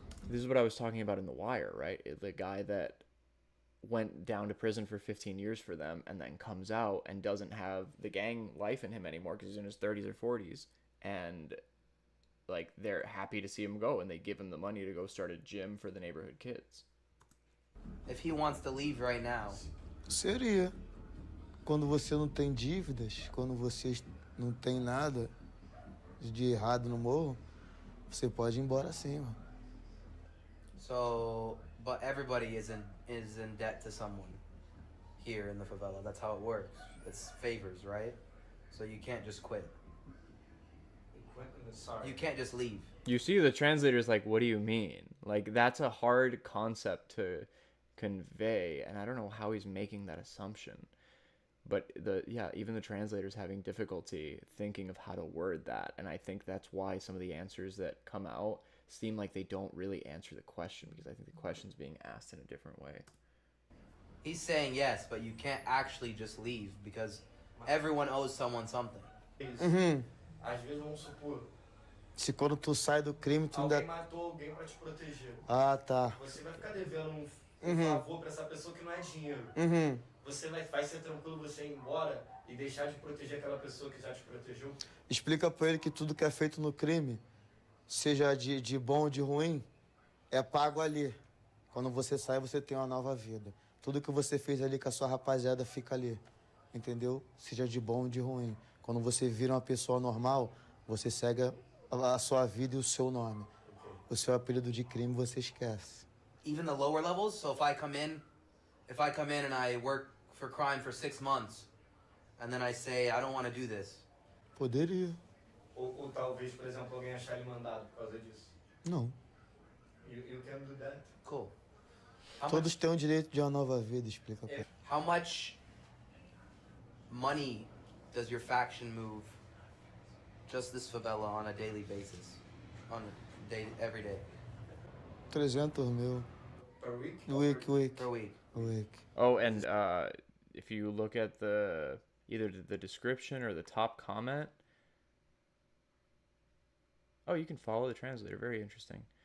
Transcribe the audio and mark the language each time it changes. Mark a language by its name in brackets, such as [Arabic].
[English] This is what I was talking about in The Wire, right? The guy that went down to prison for 15 years for them and then comes out and doesn't have the gang life in him anymore because he's in his 30s or 40s. And like, they're happy to see him go and they give him the money to go start a gym for the neighborhood kids. If he wants to leave right now. [Portuguese] Seria. Quando você não tem dívidas, quando você não tem nada de errado no morro, você pode ir embora sim, mano. [English] So, but everybody is in debt to someone here in the favela. That's how it works. It's favors, right? So you can't just quit. You can't just leave. You see the translators like, what do you mean? Like, that's a hard concept to convey, and I don't know how he's making that assumption. But even the translators having difficulty thinking of how to word that, and I think that's why some of the answers that come out seem like they don't really answer the question, because I think the question's being asked in a different way. He's saying yes, but you can't actually just leave because everyone owes someone something. Uhum. [Portuguese] Às vezes, vamos supor, Se quando tu sai do crime, tu alguém ainda... matou alguém pra te proteger. Ah, tá. Você vai ficar devendo Uhum. favor pra essa pessoa que não é dinheiro. Uhum. Você vai ser tranquilo você ir embora e deixar de proteger aquela pessoa que já te protegeu? Explica pra ele que tudo que é feito no crime, seja de bom ou de ruim, é pago ali. Quando você sai, você tem uma nova vida. Tudo que você fez ali com a sua rapaziada fica ali. Entendeu? Seja de bom ou de ruim. Quando você vira uma pessoa normal, você segue a sua vida e o seu nome. O seu apelido de crime você esquece. [English] Even the lower levels. So if I come in and I work for crime for 6 months, and then I say I don't want to do this. [Portuguese] Poderia. Ou talvez, por exemplo, alguém achar ele mandado por causa disso. Não. [English] You can do that. Cool. [Portuguese] Todos têm o direito de uma nova vida, explica pra ele. [English] How much money does your faction move? Just this favela on a daily basis, every day. [Portuguese] 300 mil. [English] Per week? Week. Per week. Week. Oh, and if you look at either the description or the top comment, oh, you can follow the translator. Very interesting.